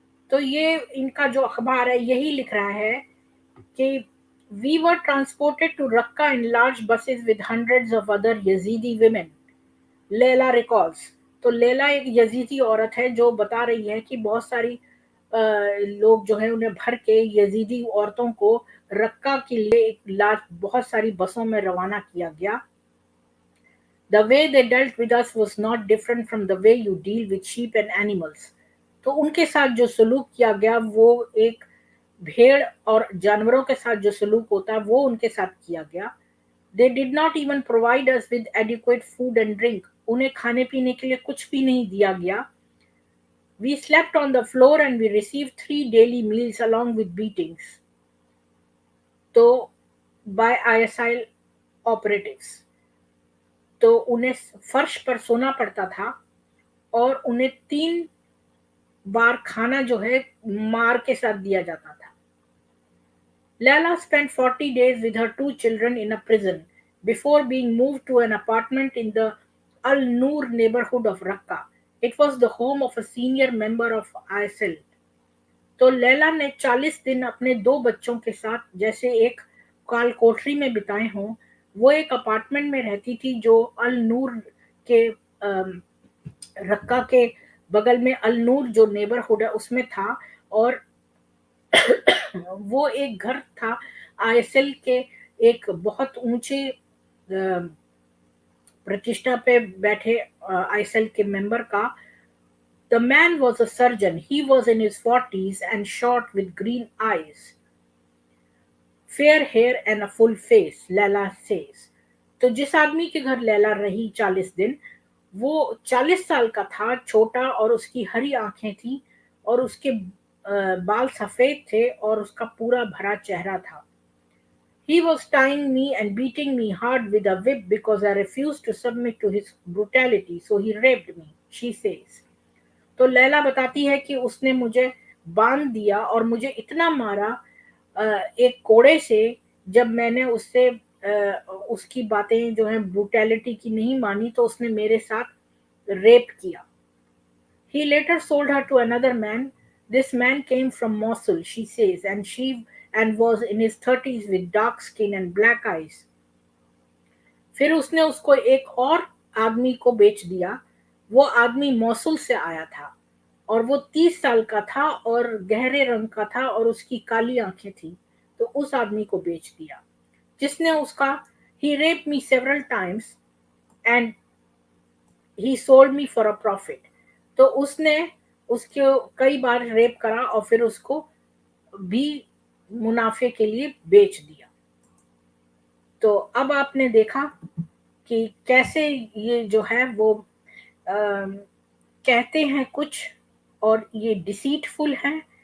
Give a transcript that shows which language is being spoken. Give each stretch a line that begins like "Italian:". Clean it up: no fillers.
Hindi: तो ये इनका जो अखबार है यही लिख रहा है कि
English: We were transported to Raqqa in large buses with hundreds of other Yazidi women, Layla recalls.
Hindi: तो लैला एक यजीदी औरत है जो बता रही है कि बहुत सारी लोग जो है उन्हें भर के यजीदी औरतों को रक्का के लिए एक लार्ज बहुत सारी बसों में रवाना किया गया।
English: The way they dealt with us was not different from the way you deal with sheep and animals.
Hindi: तो उनके साथ जो सलूक किया गया वो एक भेड़ और जानवरों के साथ जो सलूक होता है वो उनके साथ किया गया।
English: They did not even provide us with adequate food and drink.
Hindi: उन्हें खाने पीने के लिए कुछ भी नहीं दिया गया।
English: We slept on the floor and we received 3 daily meals along with beatings. तो by ISIL operatives.
Hindi: तो उन्हें फर्श पर सोना पड़ता था और उन्हें 3 बार खाना जो है मार के साथ दिया जाता था।
English: Lala spent 40 days with her 2 children in a prison before being moved to an apartment in the Al Noor neighborhood of Raqqa. It was the home of a senior member of ISIL.
Hindi: तो लैला ने 40 दिन अपने 2 बच्चों के साथ जैसे एक काल कोठरी में बिताए हों। वो एक अपार्टमेंट में रहती थी जो अल नूर के रक्का के बगल में अल नूर जो नेबरहुड है उसमें था। और वो एक घर था आईएसएल के एक बहुत ऊंचे प्रतिष्ठा पे बैठे आईएसएल के मेंबर का।
English: The man was a surgeon. He was in his 40s and short with green eyes, fair hair and a full face, Lala says.
Hindi: तो जिस आदमी के घर लैला रही 40 दिन वो 40 साल का था, छोटा और उसकी हरी आंखें थी और उसके बाल सफेद थे और उसका पूरा भरा चेहरा था।
English: He was tying me and beating me hard with a whip because I refused to submit to his brutality, so he raped me, she says.
Hindi: तो लैला बताती है कि उसने मुझे बांध दिया और मुझे इतना मारा एक कोड़े से जब मैंने उससे उसकी बातें जो हैं ब्रूटैलिटी की नहीं मानी तो उसने मेरे साथ रेप किया।
English: He later sold her to another man. This man came from Mosul, she says, and was in his 30s with dark skin and black eyes.
Hindi: फिर उसने उसको एक और आदमी को बेच दिया। वो आदमी मौसुल से आया था और वो 30 साल का था और गहरे रंग का था और उसकी काली आंखें थी। तो उस आदमी को बेच दिया जिसने उसका
English: he raped me several times and he sold me for a profit.
Hindi: तो उसने उसको कई बार रेप करा और फिर उसको भी मुनाफे के लिए बेच दिया। तो अब आपने देखा कि कैसे ये जो है वो कहते हैं कुछ और ये डिसीटफुल हैं।